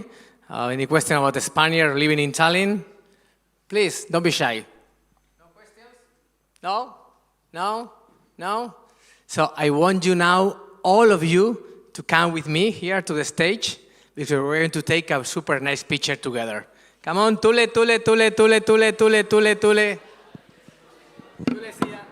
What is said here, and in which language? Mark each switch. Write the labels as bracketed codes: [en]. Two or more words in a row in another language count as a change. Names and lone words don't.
[en] Any question about the Spaniard living in Tallinn? Please, don't be shy. No questions? No? No? No? So I want you now, all of you, to come with me here to the stage because we're going to take a super nice picture together. Come on, [et] tule, tule, tule, tule, tule, tule, tule, tule. Tule, [es] sí.